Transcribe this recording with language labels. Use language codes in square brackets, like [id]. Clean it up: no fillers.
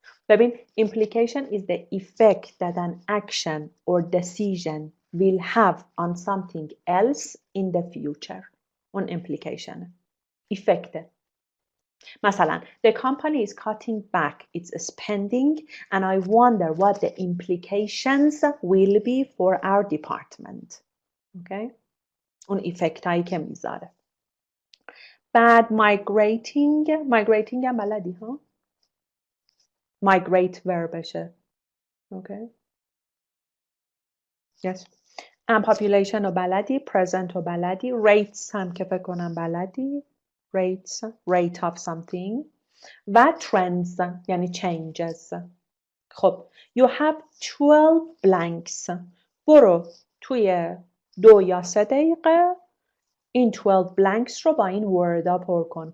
[en] ببین implication is the effect that an action or decision will have on something else in the future. اون implication. effect. مثلا the company is cutting back its spending and I wonder what the implications will be for our department. Okay? [fa] اون effect هایی که میذاره. [en] bad migrating [fa] هم بلدی ها؟ [en] migrate verb [fa] شه. [en] Okay? Yes. and population [fa] رو بلدی، present رو بلدی، rates هم که فکر کنم بلدی، [en] rate of something [fa] و trends یعنی changes. [en] خب you have 12 blanks. [fa] برو توی 2 یا 3 دقیقه این 12 blanks رو با این word پر کن.